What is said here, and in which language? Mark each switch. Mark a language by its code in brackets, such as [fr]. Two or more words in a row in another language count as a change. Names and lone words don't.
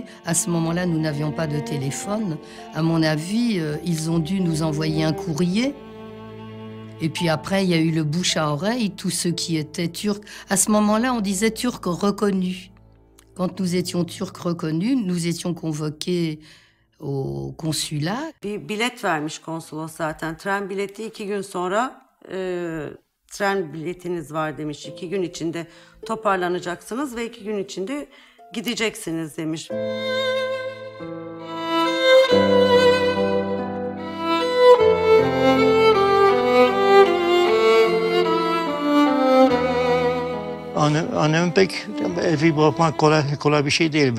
[fr] À ce moment-là, nous n'avions pas de téléphone. À mon avis, ils ont dû nous envoyer un courrier. Et puis après, il y a eu le bouche à oreille, tous ceux qui étaient turcs. À ce moment-là, on disait turcs reconnus. Quand nous étions turcs reconnus, nous étions convoqués au consulat. [tr] Bir bilet vermiş konsolos zaten. Tren bileti 2 gün sonra tren biletiniz var demiş. 2 gün içinde toparlanacaksınız ve 2 gün içinde gideceksiniz demiş. Annemin pek evi bırakmak kolay bir şey değil.